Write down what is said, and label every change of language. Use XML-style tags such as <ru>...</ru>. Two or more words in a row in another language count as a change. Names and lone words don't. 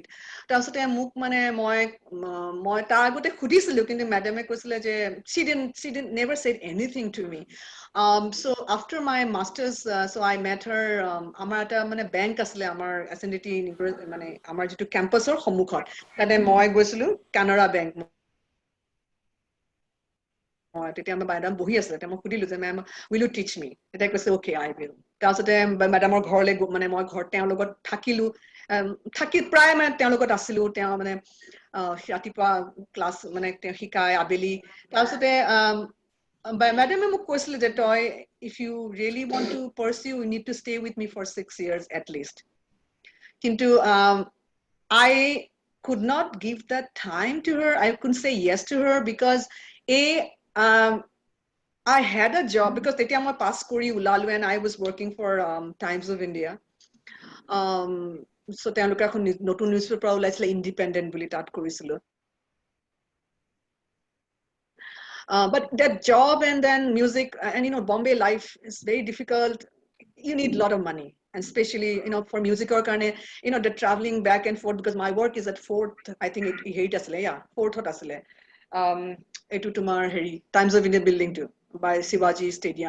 <as>তাৰপিছতে মোক মানে মই তাৰ আগতে সুধিছিলো, কিন্তু মেডামে কৈছিলে যে</as> <en>she didn't never said anything to me. So after my masters, so I met her.</en> <as>আমাৰ এটা মানে বেংক আছিলে আমাৰ এছএনডিটি মানে আমাৰ যিটো কেম্পাছৰ সন্মুখত, তাতে মই গৈছিলো, কানাড়া বেংক। তেতিয়া আমাৰ বাইদেউ বহি আছিলে, তেতিয়া মই সুধিলো যে মেম</as> <en>will you teach me?</en> <as>তেতিয়া কৈছে</as> <en>okay I will.</en> <as>তাৰপিছতে মেডামৰ ঘৰলৈ মানে মই ঘৰত তেওঁৰ লগত থাকিলো, থাকি প্ৰায় মানে তেওঁৰ লগত আছিলো। তেওঁ মানে ৰাতিপুৱা ক্লাছ মানে তেওঁ শিকায় আবেলি। তাৰপিছতে মেডামে মোক কৈছিলে যে তই</as> <en>if you really want to pursue you need to stay with me for 6 years at least.</en> <as>কিন্তু</as> <en>I could not give that time to her. I couldn't say yes to her because I had a job, because</en> <as>তেতিয়া মই pass কৰি ওলালো</as> <en>and I was working for Times of India.</en> <as>So তেওঁলোকে এখন নতুন নিউজপেপাৰ ওলাইছিলে ইণ্ডিপেণ্ডেণ্ট বুলি, তাত কৰিছিলো।</as> <en>But that job and then music and Bombay life is very difficult. You need a lot of money, and especially for music or the traveling back and forth, because my work is at 4th, I think it asile, 4th asile</en> <as>এটু তোমাৰ হেৰি</as> <en>Times of India building too by Shivaji Stadium.</en>